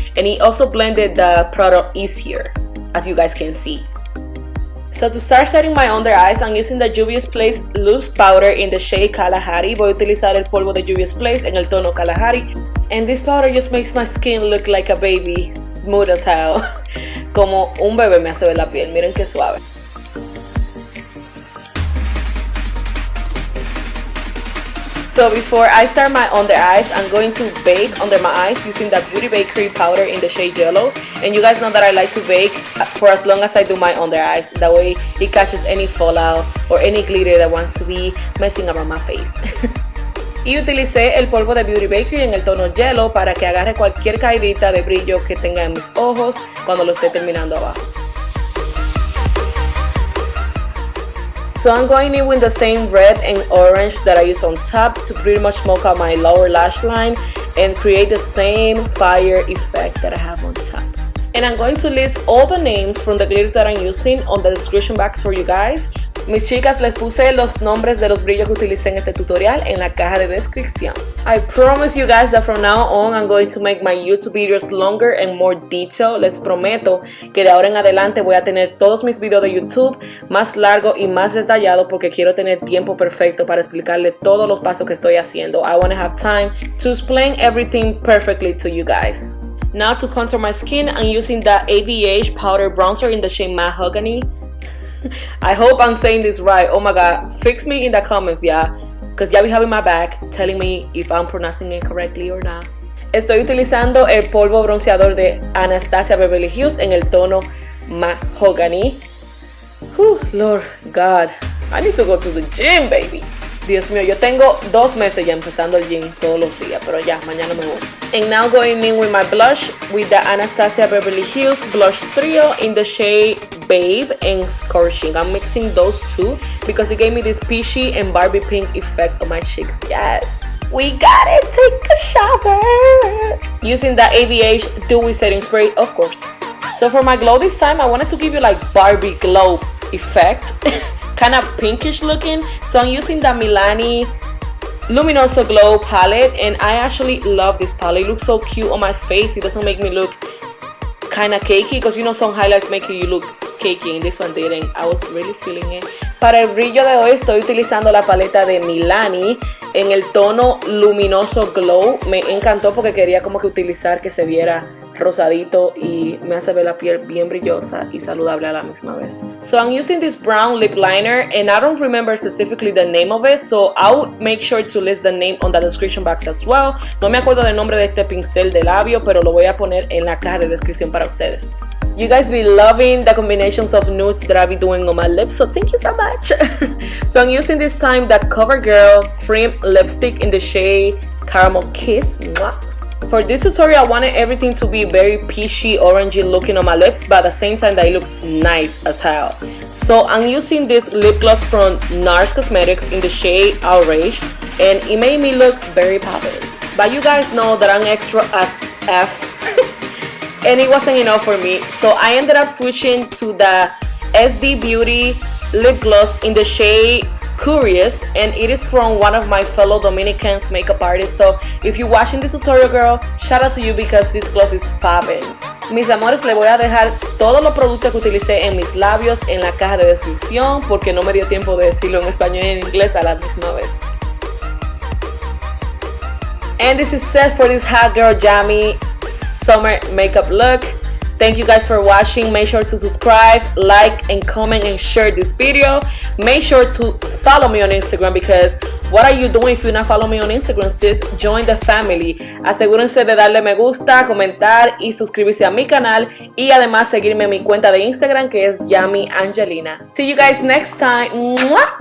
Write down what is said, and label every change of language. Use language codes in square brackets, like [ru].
[en] And it also blended the product easier, as you guys can see. So to start setting my under eyes, I'm using the Juviasplace Loose Powder in the shade Kalahari. [es] Voy a utilizar el polvo de Juviasplace en el tono Kalahari. [en] And this powder just makes my skin look like a baby, smooth as hell. [es] Como un bebé me hace ver la piel, miren qué suave. [en] So before I start my under eyes, I'm going to bake under my eyes using the Beauty Bakery powder in the shade Yellow. And you guys know that I like to bake for as long as I do my under eyes. That way it catches any fallout or any glitter that wants to be messing around my face. [es] Y utilicé el polvo de Beauty Bakery en el tono Yellow para que agarre cualquier caidita de brillo que tenga en mis ojos cuando lo esté terminando abajo. [en] So I'm going in with the same red and orange that I used on top to pretty much smoke out my lower lash line and create the same fire effect that I have on top. And I'm going to list all the names from the glitters that I'm using on the description box for you guys. [es] Mis chicas, les puse los nombres de los brillos que utilicé en este tutorial en la caja de descripción. [en] I promise you guys that from now on I'm going to make my YouTube videos longer and more detailed. [es] Les prometo que de ahora en adelante voy a tener todos mis videos de YouTube más largos y más detallados porque quiero tener tiempo perfecto para explicarle todos los pasos que estoy haciendo. [en] I want to have time to explain everything perfectly to you guys. Now to contour my skin, I'm using the AVH Powder Bronzer in the shade Mahogany. I hope I'm saying this right. Oh my god, fix me in the comments, yeah, because y'all be having my back telling me if I'm pronouncing it correctly or not. [es] Estoy utilizando el polvo bronceador de Anastasia Beverly Hills en el tono Mahogany. [en] Lord God, I need to go to the gym, baby. [es] Dios mío, yo tengo 2 meses ya empezando el gym todos los días, pero ya, mañana me voy. [en] And now going in with my blush with the Anastasia Beverly Hills Blush Trio in the shade Babe and Scorching. I'm mixing those two because it gave me this peachy and Barbie pink effect on my cheeks. Yes, we got it. Take a shower. Using the AVH Dewy Setting Spray, of course. So for my glow this time, I wanted to give you like Barbie glow effect. Kind of pinkish looking, so I'm using the Milani Luminoso Glow palette, and I actually love this palette. It looks so cute on my face. It doesn't make me look kind of cakey, because you know some highlights make you look cakey, and this one didn't. I was really feeling it. [es] Para el brillo de hoy estoy utilizando la paleta de Milani en el tono Luminoso Glow. Me encantó porque quería como que utilizar que se viera rosadito y me hace ver la piel bien brillosa y saludable a la misma vez. [en] So I'm using this brown lip liner and I don't remember specifically the name of it, so I'll make sure to list the name on the description box as well. [es] No me acuerdo del nombre de este pincel de labio, pero lo voy a poner en la caja de descripción para ustedes. [en] You guys be loving the combinations of nudes that I be doing on my lips, so thank you so much. So I'm using this time the Covergirl cream lipstick in the shade Caramel Kiss. Mwah. For this tutorial, I wanted everything to be very peachy, orangey looking on my lips, but at the same time that it looks nice as hell. So I'm using this lip gloss from Nars Cosmetics in the shade Outrage, and it made me look very poppin'. But you guys know that I'm extra as F. And it wasn't enough for me, so I ended up switching to the Jcatbeauty lip gloss in the shade Crease, and it is from one of my fellow Dominicans makeup artists. So if you're watching this tutorial, girl, shout out to you because this gloss is popping. [es] Mis amores, les voy a dejar todos los productos que utilicé en mis labios en la caja de descripción porque no me dio tiempo de decirlo en español y en inglés a la misma vez. [en] And this is set for this hot girl jammy summer makeup look. Thank you guys for watching. Make sure to subscribe, like, and comment and share this video. Make sure to follow me on Instagram because what are you doing if you're not following me on Instagram, sis? Join the family. [es] Asegúrense de darle me gusta, comentar y suscribirse a mi canal y además seguirme en mi cuenta de Instagram que es Yami Angelina. [en] See you guys next time. Mwah!